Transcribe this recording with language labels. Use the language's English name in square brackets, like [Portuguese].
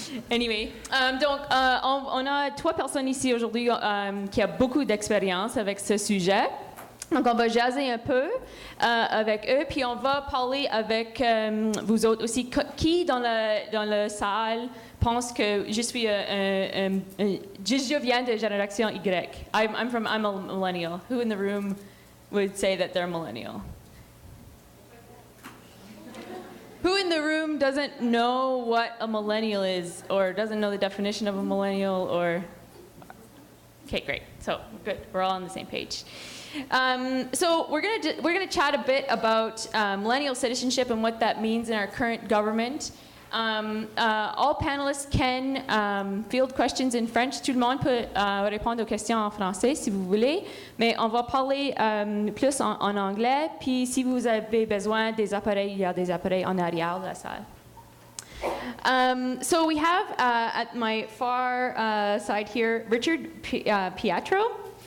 [French] Anyway, donc on a 3 personnes ici aujourd'hui qui ont beaucoup d'expérience avec ce sujet. Donc on va jaser un peu avec eux, puis on va parler avec vous autres aussi. Qui dans la salle pense que je suis je viens de génération Y? [English] I'm a millennial. Who in the room would say that they're millennial? Who in the room doesn't know what a millennial is, or doesn't know the definition of a millennial, or... Okay, great. So, good. We're all on the same page. So we're gonna chat a bit about millennial citizenship and what that means in our current government. All panelists can field questions in French. [French] Tout le monde peut répondre aux questions en français si vous voulez, mais on va parler plus en anglais. Puis si vous avez besoin des appareils, il y a des appareils en arrière de la salle. [English] So we have at my far side here Richard Pietro.